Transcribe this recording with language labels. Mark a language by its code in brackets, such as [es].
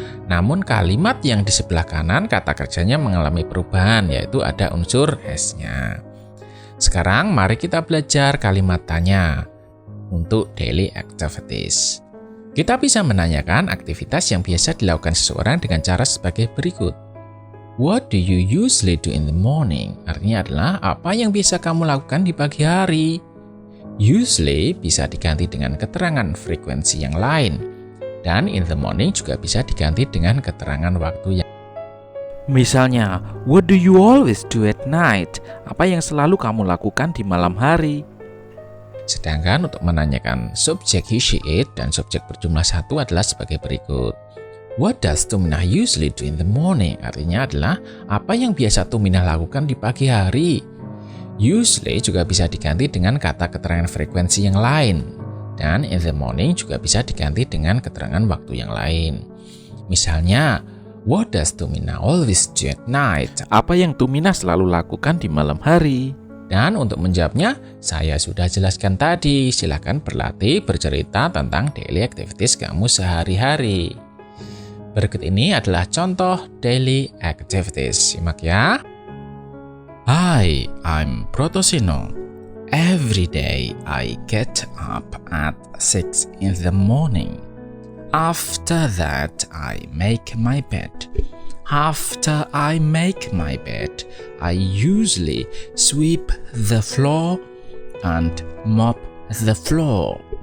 [id] Namun kalimat yang di sebelah kanan kata kerjanya mengalami perubahan, yaitu ada unsur has-nya. Sekarang mari kita belajar kalimat tanya untuk daily activities. Kita bisa menanyakan aktivitas yang biasa dilakukan seseorang dengan cara sebagai berikut. [en] What do you usually do in the morning? [id] Artinya adalah apa yang biasa kamu lakukan di pagi hari. Usually bisa diganti dengan keterangan frekuensi yang lain. Dan [en] in the morning [id] juga bisa diganti dengan keterangan waktu yang. Misalnya, [en] what do you always do at night? [id] Apa yang selalu kamu lakukan di malam hari? Sedangkan untuk menanyakan subjek he, she, it dan subjek berjumlah 1 adalah sebagai berikut. [en] What does Tumina usually do in the morning? [id] Artinya adalah apa yang biasa Tumina lakukan di pagi hari. Usually juga bisa diganti dengan kata keterangan frekuensi yang lain. Dan [en] in the morning [id] juga bisa diganti dengan keterangan waktu yang lain. Misalnya, [en] what does Tumina always do at night? [id] Apa yang Tumina selalu lakukan di malam hari? Dan untuk menjawabnya, saya sudah jelaskan tadi. Silakan berlatih bercerita tentang daily activities kamu sehari-hari. Berikut ini adalah contoh daily activities. Simak ya. [en] Hi, I'm Protosino. Every day I get up at 6 in the morning. After that, I make my bed. After I make my bed, I usually sweep the floor and mop the floor.